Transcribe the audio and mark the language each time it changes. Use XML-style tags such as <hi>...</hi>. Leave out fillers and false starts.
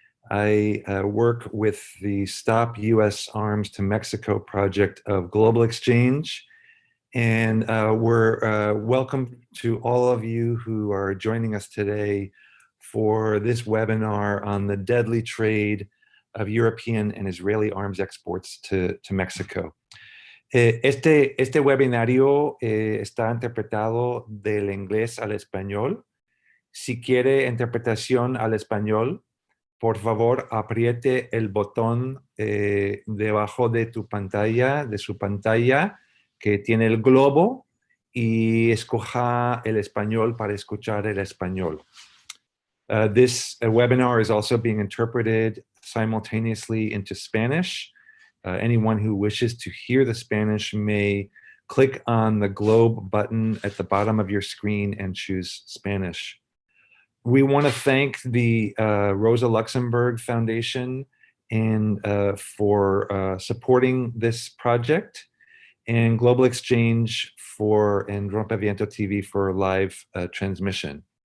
<en>I work with the Stop U.S. Arms to Mexico project of Global Exchange. And we're welcome to all of you who are joining us today for this webinar on the deadly trade of European and Israeli arms exports to Mexico.</en> <es>Este webinario está interpretado del inglés al español. Si quiere interpretación al español, por favor apriete el botón debajo de su pantalla, que tiene el globo, y escoja el español para escuchar el español.</es> <en>This webinar is also being interpreted simultaneously into Spanish. Anyone who wishes to hear the Spanish may click on the globe button at the bottom of your screen and choose Spanish. We want to thank the Rosa Luxemburg Foundation for supporting this project, and Global Exchange and Rompeviento TV for live transmission.</en>